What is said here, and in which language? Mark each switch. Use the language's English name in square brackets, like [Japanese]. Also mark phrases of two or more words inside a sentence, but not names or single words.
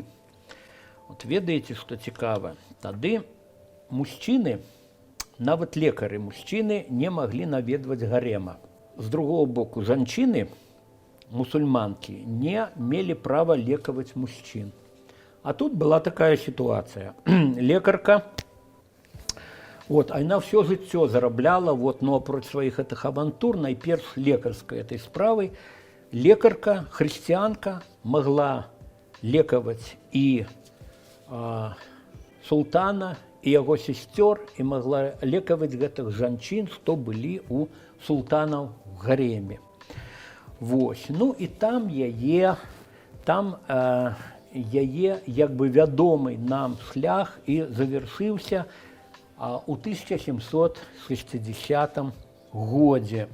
[Belarusian] От ведаеце, што цікава, тады мужчыны, нават лекары мужчыны, не маглі наведваць гарема. З другого боку, жанчыны, мусульманкі, не мелі права лекаваць мужчын. [Russian] А тут была такая ситуация. Лекарка, вот, она все [Belarusian] жыццё зарабляла, [Russian] вот, но против своих этих авантур, найперш лекарской этой справой, лекарка, христианка, могла лекаваць и султана, и его сестер, и могла [Belarusian] лекаваць гэтых жанчын, што былі у султанаў [Russian] в гареме. [Belarusian] Вось. Ну і там яе як бы вядомы нам шлях і завяршыўся у 1760 годзе.